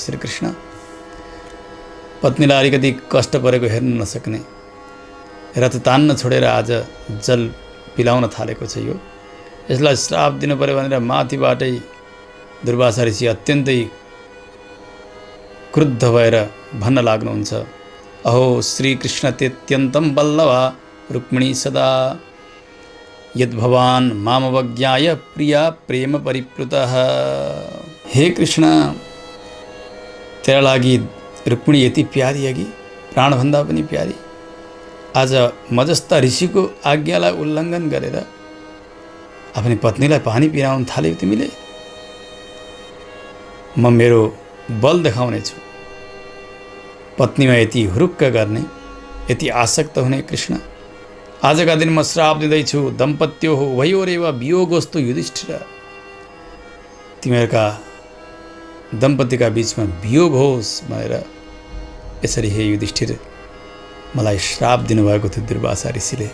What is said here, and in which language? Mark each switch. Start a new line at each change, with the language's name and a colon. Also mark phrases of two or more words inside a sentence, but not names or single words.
Nepali: श्रीकृष्ण, पत्नीलाई अलिकति कष्ट परेको हेर्न नसक्ने, रथ तान्न छोडेर आज जल पिलाउन थालेको छ, यो यसलाई श्राप दिनु पर्यो भनेर माथिबाटै दुर्वासा ऋषि अत्यन्तै क्रुद्ध भएर भन्न लाग्नुहुन्छ,
Sanskrit: अहो श्रीकृष्ण त्यत्यन्तं बल्लभा रुक्मिणी सदा यद्भवान मामवज्ञाय प्रिया प्रेम परिप्लुतः।
Nepali: हे कृष्ण, तेरा लागि रुक्मिणी यति प्यारी अघि प्राणभन्दा पनि प्यारी, आज म जस्ता ऋषिको आज्ञालाई उल्लङ्घन गरेर आफ्नी पत्नीलाई पानी पिराउन थाल्यौ तिमीले। म मेरो बल देखाउने छु, पत्नीमा यति हुरुक्क गर्ने, यति आसक्त हुने कृष्ण, आजका दिन म श्राप दिँदैछु,
Sanskrit: दम्पत्यो हो उभयोरेव वियोगोस्तु युधिष्ठिर,
Nepali: तिमीहरूका दम्पतिका बीचमा वियोग होस् भनेर यसरी हे युधिष्ठिर मलाई श्राप दिनुभएको थियो दुर्वासा ऋषिले।